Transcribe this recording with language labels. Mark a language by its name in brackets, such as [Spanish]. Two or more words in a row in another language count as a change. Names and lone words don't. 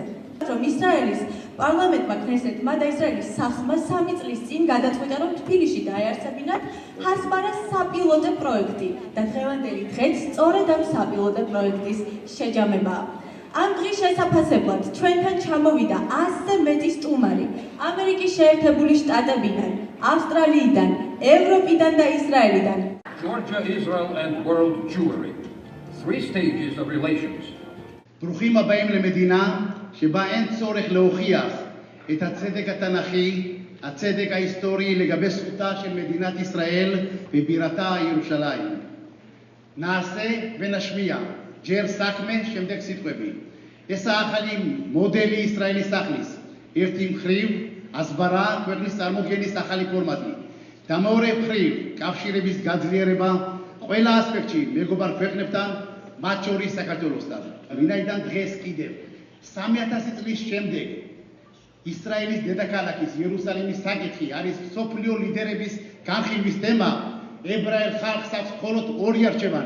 [Georgian] რომ ისრაელის პარლამენტმა ქნესეთმა და ისრაელის სახლმა 3 წლის წინ გადაწყვიტა, რომ თბილისში დაეარსებინათ ჰასბარას საპილოტო პროექტი და დღევანდელი დღეც სწორედ ამ საპილოტო პროექტის შეჯამებაა. ამ დღის შესაფასებლად ჩვენთან ჩამოვიდა 100-ზე მეტი სტუმარი ამერიკის შეერთებული შტატებიდან, ავსტრალიიდან, ევროპიდან და ისრაელიდან. [English] Georgia, Israel, and world Jewry. 3 stages of relations. [Hebrew] ברוכים הבאים למדינה שבה אין צורך להוכיח את הצדק התנ"כי, הצדק ההיסטורי לגבי זכותה של מדינת ישראל ובירתה ירושלים. נעשה ונשמיע ג'ר סאקמה שמדק סיטყვები. [Georgian] ეს ახალი მოდელი ისრაელის სახლის ერთი მხრივ ასბარა ქვეყნის წარმოდგენის ახალი ფორმატი და მეორე მხრივ კავშირების გაძლიერება ყველა ასპექტში მეგობარ ქვეყნებთან, მათ შორის საქართველოსთან. ვინაიდან დღეს კიდევ 3000 წლის შემდეგ ისრაელის დედაქალაქის იერუსალიმის საკითხი არის მსოფლიო ლიდერების განხილვის თემა, ებრაელ ხალხს აქვს მხოლოდ 2 არჩევანი.